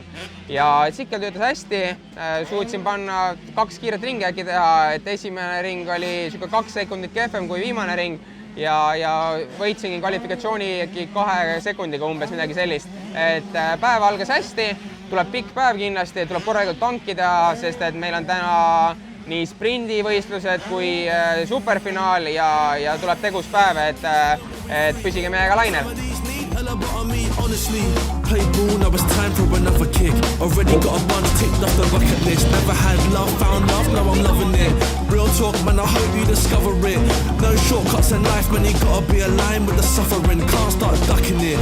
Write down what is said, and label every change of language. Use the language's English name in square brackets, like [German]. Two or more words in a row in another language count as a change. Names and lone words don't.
[Estonian] Ja Tsikkel töötas hästi, suutsin panna 2 kiiret ringi äkki teha, et esimene ring oli 2 sekundit kehvem kui viimane ring ja võitsingi kvalifikatsiooni 2 sekundiga umbes midagi sellist. Et päev algas hästi, tuleb pikk päev kindlasti, tuleb korralikult tankida, sest et meil on täna nii sprindivõistlused kui superfinaal ja tuleb tegus päev, et püsige meiega lainel. [English] Played ball, now it's time for another kick. Already got a bunch ticked off the bucket list. Never had love, found love, now I'm loving it. Real talk, man, I hope you discover it. No shortcuts in life, man, you gotta be aligned with the suffering. Can't start ducking it.